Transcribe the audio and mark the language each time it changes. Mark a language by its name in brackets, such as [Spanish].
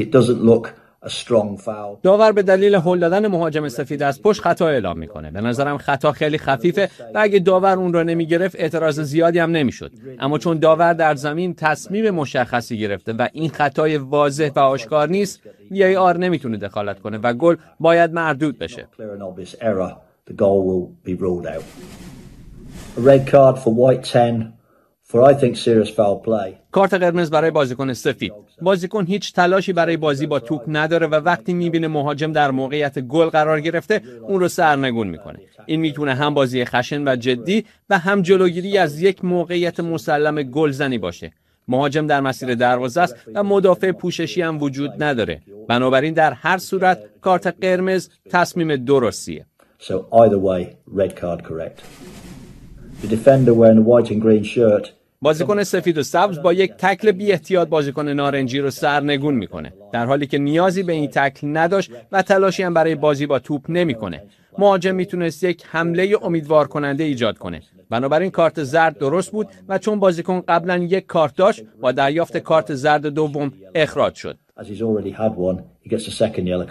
[English] It doesn't look a strong foul. [Persian] داور به دلیل هل دادن مهاجم سفید از پشت خطا اعلام میکنه. به نظرم خطا خیلی خفیفه و اگه داور اون رو نمیگرفت اعتراض زیادی هم نمیشد. اما چون داور در زمین تصمیم مشخصی گرفته و این خطای واضح و آشکار نیست، VAR نمیتونه دخالت کنه و گل باید مردود بشه. [English] The goal will be ruled out. A red card for White 10. For I think serious foul play. [Persian] کارت قرمز برای بازیکن سفید. بازیکن هیچ تلاشی برای بازی با توپ نداره و وقتی میبینه مهاجم در موقعیت گل قرار گرفته اون رو سرنگون میکنه. این میتونه هم بازی خشن و جدی و هم جلوگیری از یک موقعیت مسلم گلزنی باشه. مهاجم در مسیر دروازه است و مدافع پوششی هم وجود نداره. بنابراین در هر صورت کارت قرمز تصمیم درستیه. [English] So either way, red card correct. The defender wearing a white and green shirt. [Persian] بازیکن سفید و سبز با یک تکل بی احتیاط بازیکن نارنجی رو سرنگون میکنه، در حالی که نیازی به این تکل نداشت و تلاشی هم برای بازی با توپ نمیکنه. مهاجم میتونست یک حمله امیدوار کننده ایجاد کنه. بنابراین کارت زرد درست بود و چون بازیکن قبلا یک کارت داشت با دریافت کارت زرد دوم اخراج شد. [English] As he's already had one, He gets a second yellow card.